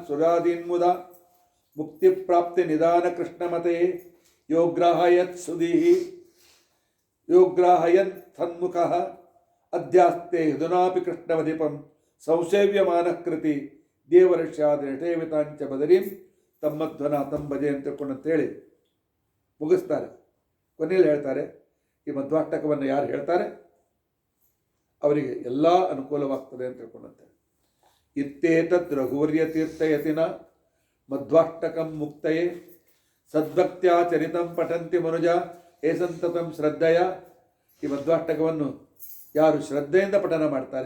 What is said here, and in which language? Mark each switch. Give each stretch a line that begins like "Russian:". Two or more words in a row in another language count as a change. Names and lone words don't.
Sanskrit: ಸುರಾದೀನ್ಮುದ ಮುಕ್ತಿ ಪ್ರಾಪ್ತಿ ನಿಧಾನ ಕೃಷ್ಣಮತೆ ಯೋಗ್ರಾಹಯತ್ ಸುಧೀಹಿ ಯೋಗ್ರಾಹಯನ್ ತನ್ಮುಖಃ ಅಧ್ಯಾಸ್ತೆ ಹೃದನಾಪಿ ಕೃಷ್ಣವಧಿಪಂ ಸಂಸೇವ್ಯಮಾನ ಕೃತಿ ದೇವರಷ್ಯಾದೇವಿತಾಂಚ ಬದರೀಂ ತಮ್ಮಧ್ವನಾಥಂ ಭಜೆ
Kannada: ಅಂತ ತಿಳ್ಕೊಂಡಂತೇಳಿ ಮುಗಿಸ್ತಾರೆ. ಕೊನೆಯಲ್ಲಿ ಹೇಳ್ತಾರೆ, ಈ ಮಧ್ವಾಷ್ಟಕವನ್ನು ಯಾರು ಹೇಳ್ತಾರೆ ಅವರಿಗೆ ಎಲ್ಲ ಅನುಕೂಲವಾಗ್ತದೆ ಅಂತ ತಿಳ್ಕೊಂಡಂತೆ.
Sanskrit: ಇತ್ತೇತದ್ ರಘುವರ್ಯ ತೀರ್ಥಯತಿನ ಮಧ್ವಾಷ್ಟಕಂ ಮುಕ್ತಯೇ ಸದ್ಭಕ್ತ್ಯಾ ಚರಿತಂ ಪಠಂತಿ ಮನುಜ ಏಸಂತತಂ ಶ್ರದ್ಧೆಯ
Kannada: ಈ ಮಧ್ವಾಷ್ಟಕವನ್ನು ಯಾರು ಶ್ರದ್ಧೆಯಿಂದ ಪಠನ ಮಾಡ್ತಾರೆ,